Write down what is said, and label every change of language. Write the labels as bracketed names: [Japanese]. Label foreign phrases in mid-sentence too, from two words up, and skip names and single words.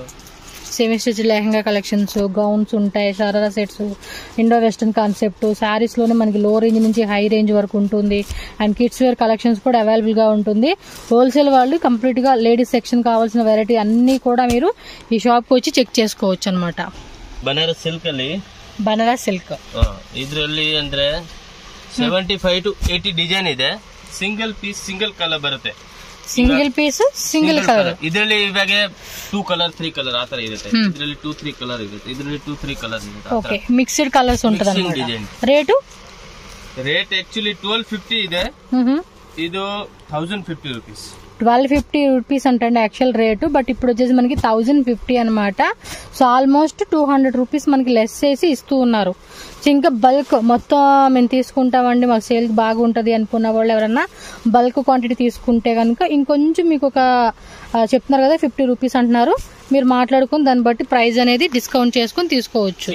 [English] semi stitch [Telugu] లెహంగా కలెక్షన్స్, గౌన్స్ ఉంటాయి, సరారా సెట్స్, [English] Indo western concept sarees [Telugu] లోనే మనకి [English] low range [Telugu] నుంచి [English] high range [Telugu] వరకు ఉంటుంది. అండ్ [English] kids wear collections [Telugu] కూడా అవైలబుల్ గా ఉంటుంది. హోల్సేల్ వాళ్ళు కంప్లీట్ గా [English] ladies section [Telugu] కావాల్సిన వెరైటీ అన్ని కూడా మీరు ఈ షాప్ కి వచ్చి చెక్ చేసుకోవచ్చు అనమాట. [Kannada] ಬನಾರಸ್ ಸಿಲ್ಕ್ ಅಲ್ಲಿ ಬನಾರಸ್ ಸಿಲ್ಕ್ ಇದರಲ್ಲಿ ಅಂದ್ರೆ 75 to 80 ಡಿಸೈನ್ ಇದೆ. [English] single piece single colour ಬರುತ್ತೆ. single piece single colour. [Kannada] ಇದರಲ್ಲಿ ಇವಾಗ 2 ಕಲರ್ 3 ಕಲರ್ ಆತರ ಇರುತ್ತೆ. ಇದರಲ್ಲಿ 2-3 ಕಲರ್ ಇರುತ್ತೆ. ಇದರಲ್ಲಿ 2-3 ಕಲರ್ ಇರುತ್ತೆ. ಓಕೆ, [English] mixed colours [Kannada] ఉంటదన్నమాట. ರೇಟ್ ಆಕ್ಚುಲಿ 1250 ಇದೆ. ಇದು 1050 రూపీస్. [Telugu] 1250 రూపీస్ అంటే [English] actual rate, [Telugu] బట్ ఇప్పుడు వచ్చేసి మనకి 1050 అనమాట. సో ఆల్మోస్ట్ 200 రూపీస్ మనకి లెస్ చేసి ఇస్తూ ఉన్నారు. ఇంకా బల్క్ మొత్తం మేము తీసుకుంటామండి, మాకు సేల్ బాగుంటుంది అనుకున్న వాళ్ళు ఎవరన్నా [English] bulk quantity [Telugu] తీసుకుంటే కనుక ఇంకొంచెం మీకు ఒక చెప్తున్నారు కదా 50 రూపీస్ అంటున్నారు, మీరు మాట్లాడుకుని దాన్ని బట్టి ప్రైస్ అనేది డిస్కౌంట్ చేసుకుని తీసుకోవచ్చు.